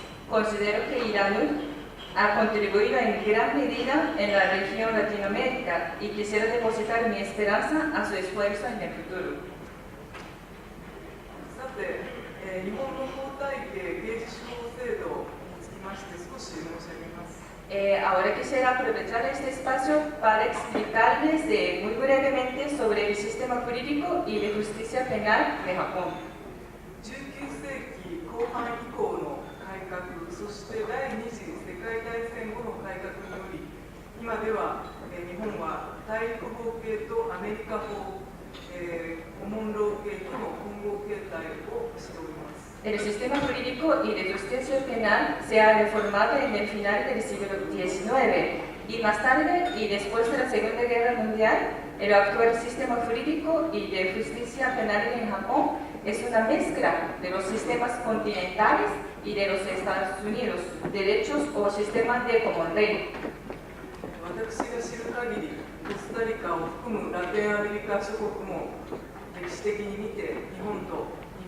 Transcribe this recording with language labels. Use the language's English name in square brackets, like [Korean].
[Spanish] Considero que Irán ha contribuido en gran medida en la región Latinoamérica y quisiera depositar mi esperanza a su esfuerzo en el futuro. [Japanese] さて、日本の法体系刑事司法制度につきまして少し申し上げます。 [Spanish] Ahora quisiera aprovechar este espacio para explicarles muy brevemente sobre el sistema jurídico y de justicia penal de Japón. [Japanese] 19世紀後半以降の改革、そして第二次世界大戦後の改革により、今では日本は大陸法系とアメリカ法、コモンロー系との混合形態をしております。 [Spanish] El sistema jurídico y de justicia penal se ha reformado en el final del siglo XIX y más tarde y después de la Segunda Guerra Mundial, el actual sistema jurídico y de justicia penal en Japón es una mezcla de los sistemas continentales y de los Estados Unidos, derechos o sistemas de common law. [Japanese] 私が知る限り、コスタリカを含むラテンアメリカ諸国も歴史的に見て日本と